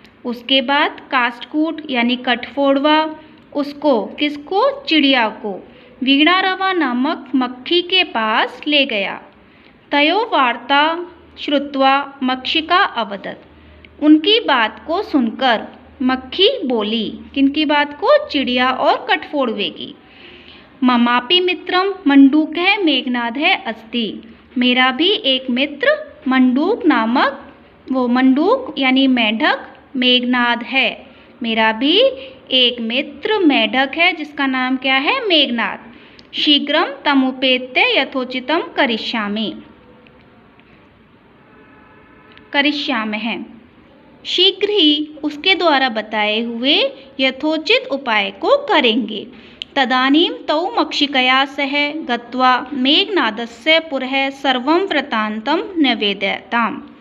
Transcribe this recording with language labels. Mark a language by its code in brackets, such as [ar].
[hi] उसके बाद काष्ठकूट यानी कठफोड़वा उसको, किसको? चिड़िया को वीणारवा नामक मक्खी के पास ले गया। [sa] तयो वार्ता श्रुत्वा मक्षिका अवदत। [hi] उनकी बात को सुनकर मक्खी बोली। किनकी बात को? चिड़िया और कठफोड़वे की। [sa] ममापि मित्रम मंडूकः मेघनादः अस्ति। [hi] मेरा भी एक मित्र मंडूक नामक, वो मंडूक यानी मेढक, मेघनाद है। मेरा भी एक मित्र मेढक है जिसका नाम क्या है? मेघनाद। [sa] शीघ्रम तमुपेत्य यथोचितम करिष्यामि। [hi] शीघ्र ही उसके द्वारा बताए हुए यथोचित उपाय को करेंगे। [sa] तदानीं तौ मक्षिकया सह गत्वा मेघनादस्य पुरः सर्वं वृत्तान्तं न्यवेदयताम्।